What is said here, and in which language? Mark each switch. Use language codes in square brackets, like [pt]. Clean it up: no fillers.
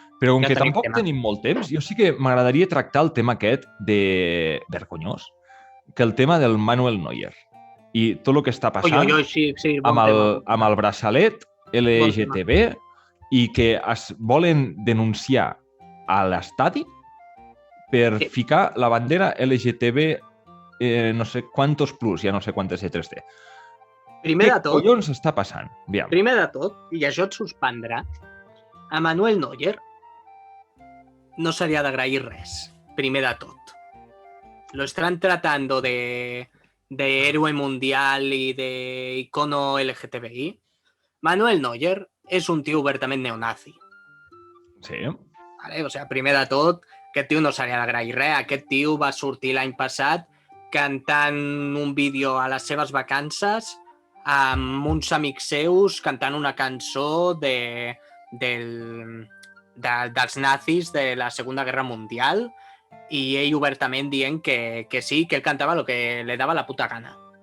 [ca] Però com que tampoc tenim molt temps, jo sí que m'agradaria tractar el tema aquest de vergonyós, que el tema del Manuel Neuer i tot el que està passant amb el braçalet LGTB i que es volen denunciar a l'estadi per ficar la bandera LGTB no sé quantos plus, ja no sé quantes lletres té. Primer de tot... Què collons està passant? Aviam. Primer de tot, i això et suspendrà, a Manuel Neuer no seria d'agrair res, primer de tot. [es] Lo están tratando de héroe mundial y de icono LGTBI. [ca] Manuel Neuer és un tio obertament neonazi. Sí. Vale? O sigui, primer de tot, aquest tio no seria d'agrair res. Aquest tio va sortir l'any passat cantant un vídeo a les seves vacances amb uns amics seus cantant una cançó dels nazis de la Segunda Guerra Mundial i ell obertament dient que sí, que ell cantava el que li dava la puta gana.